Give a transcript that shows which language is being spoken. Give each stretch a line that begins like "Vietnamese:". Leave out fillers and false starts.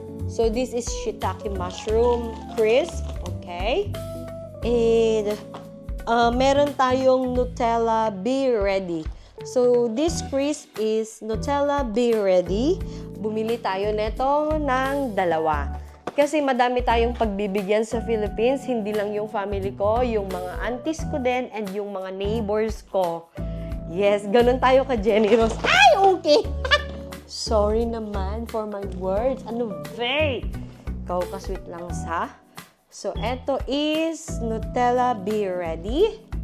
English: So, this is shiitake mushroom crisp. Okay?
Filipino: And, meron tayong Nutella Be Ready.
English: So, this crisp is Nutella Be Ready.
Filipino: Bumili tayo neto ng dalawa. Kasi madami tayong pagbibigyan sa Philippines. Hindi lang yung family ko, yung mga aunties ko din, and yung mga neighbors ko. Yes, ganun tayo ka-generous. Ay, okay!
English: Sorry naman for my words. Ano, babe?
Filipino: Ikaw ka-sweet lang sa. So, eto is Nutella Be Ready.